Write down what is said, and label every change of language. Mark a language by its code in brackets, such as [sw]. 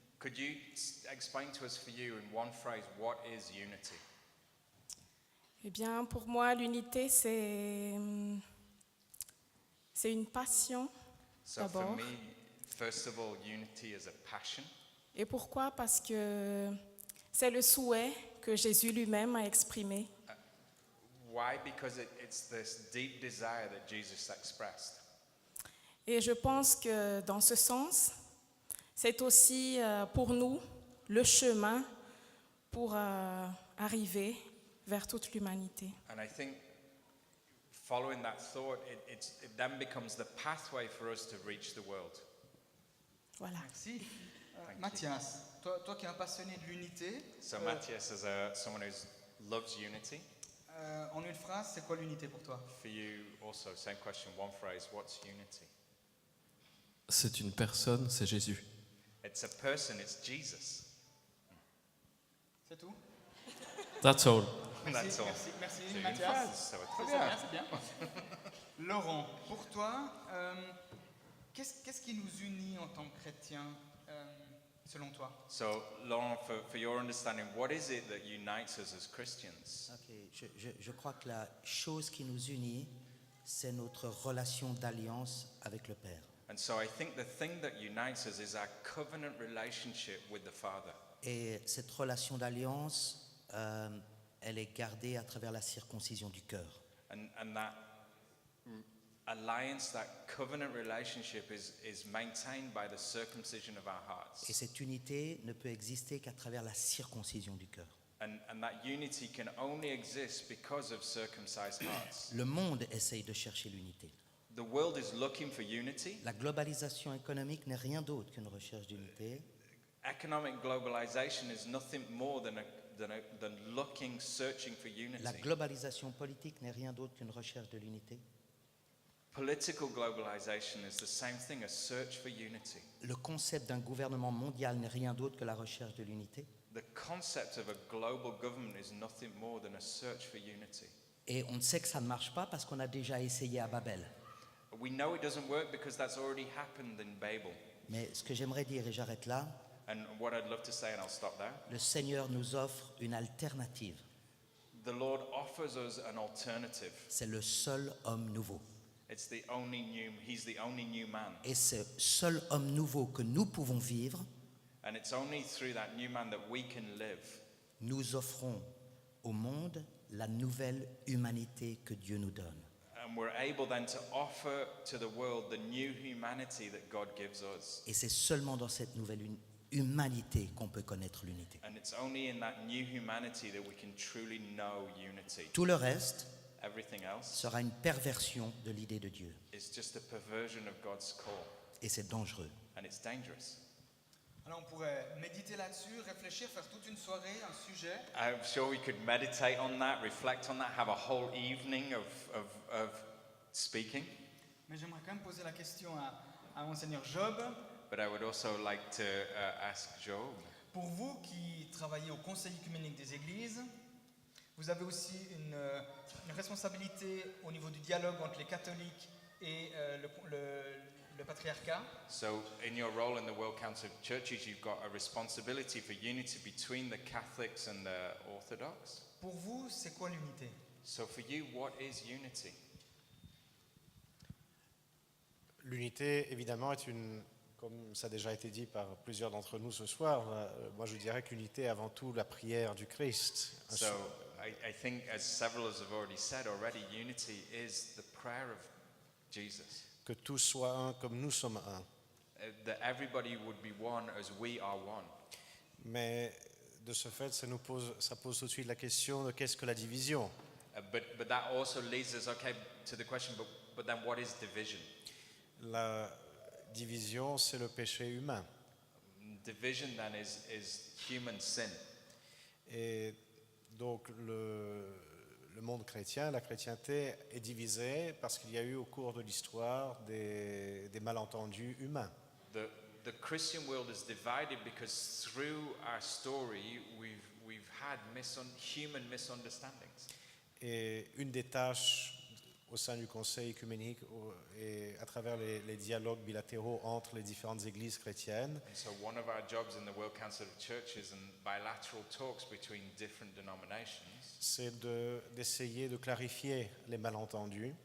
[en] Could you explain to us for you in one phrase what is unity? [fr] Eh bien, pour moi, l'unité, c'est une passion. [en] So for [fr] D'abord. [en] me, first of all, unity is a passion. [fr] Et pourquoi? Parce que c'est le souhait que Jésus lui-même a exprimé. [en] Why? Because it's this deep desire that Jesus expressed. [fr] Et je pense que dans ce sens, c'est aussi pour nous le chemin pour arriver vers toute l'humanité. [en] And I think following that thought, it then becomes the pathway for us to reach the world. [fr] Voilà. Merci. Mathias, toi qui es un passionné de l'unité, [en] So Matthias, as someone who loves unity, [fr] en une phrase, c'est quoi l'unité pour toi? [en] for you also, same question, one phrase, what's unity? [fr] C'est une personne, c'est Jésus. [en] It's a person, it's Jesus. [fr] C'est tout? [en] That's all. That's all. [fr] Merci C'est une Mathias. phrase, ça va très C'est bien. bien, c'est bien. Laurent, pour toi, qu'est-ce qui nous unit en tant que chrétiens, selon toi? [en] So, Laurent, for your understanding, what is it that unites us as Christians? [fr] Ok, je crois que la chose qui nous unit, c'est notre relation d'alliance avec le Père. [en] And so I think the thing that unites us is our covenant relationship with the Father. [fr] Et cette relation d'alliance, elle est gardée à travers la circoncision du cœur. [en] And that alliance, that covenant relationship is maintained by the circumcision of our hearts. [fr] Et cette unité ne peut exister qu'à travers la circoncision du cœur. [en] And that unity can only exist because of circumcised hearts. [fr] Le monde essaye de chercher l'unité. [en] The world is looking for unity. [fr] La globalisation économique n'est rien d'autre qu'une recherche d'unité. [en] Economic globalization is nothing more than looking, searching for unity. [fr] La globalisation politique n'est rien d'autre qu'une recherche de l'unité. [en] Political globalization is the same thing, a search for unity. [fr] Le concept d'un gouvernement mondial n'est rien d'autre que la recherche de l'unité. [en] The concept of a global government is nothing more than a search for unity. [fr] Et on sait que ça ne marche pas parce qu'on a déjà essayé à Babel. [en] We know it doesn't work because that's already happened in Babel. [fr] Mais ce que j'aimerais dire, et j'arrête là, [en] And what I'd love to say, and I'll stop there, [fr] le Seigneur nous offre une alternative. [en] the Lord offers us an alternative. [fr] C'est le seul homme nouveau. [en] He's the only new man. [fr] Et ce seul homme nouveau que nous pouvons vivre, [en] And it's only through that new man that we can live. [fr] nous offrons au monde la nouvelle humanité que Dieu nous donne. [en] And we're able then to offer to the world the new humanity that God gives us. [fr] Et c'est seulement dans cette nouvelle humanité qu'on peut connaître l'unité. [en] And it's only in that new humanity that we can truly know unity. [fr] Tout le reste [en] Everything else [fr] sera une perversion de l'idée de Dieu. [en] is just a perversion of God's call. [fr] Et c'est dangereux. [en] And it's dangerous. [fr] Alors on pourrait méditer là-dessus, réfléchir, faire toute une soirée, un sujet. [en] I'm sure we could meditate on that, reflect on that, have a whole evening of speaking. [fr] Mais j'aimerais quand même poser la question à Monseigneur Job. [en] But I would also like to ask Job. [fr] Pour vous qui travaillez au Conseil œcuménique des Églises, vous avez aussi une responsabilité au niveau du dialogue entre les catholiques et le patriarcat. [en] So, in your role in the World Council of Churches, you've got a responsibility for unity between the Catholics and the Orthodox. [fr] Pour vous, c'est quoi l'unité? [en] So, for you, what is unity? [fr] L'unité, évidemment, est comme ça a déjà été dit par plusieurs d'entre nous ce soir, moi je dirais que l'unité est avant tout la prière du Christ. [en] So, I think, as several of us have already said already, unity is the prayer of Jesus. [fr] Que tous soient un comme nous sommes un. [en] That everybody would be one as we are one. [fr] Mais de ce fait, ça pose tout de suite la question de qu'est-ce que la division? [en] But that also leads us, okay, to the question, but then what is division? [fr] La division, c'est le péché humain. [en] Division then is human sin. [fr] Et donc le monde chrétien, la chrétienté est divisée parce qu'il y a eu au cours de l'histoire des malentendus humains. [en] The Christian world is divided because through our story we've had human misunderstandings. [fr] Et une des tâches au sein du Conseil œcuménique et à travers les dialogues bilatéraux entre les différentes églises chrétiennes, [en] And so one of our jobs in the World Council of Churches and bilateral talks between different denominations [fr] c'est d'essayer de clarifier les malentendus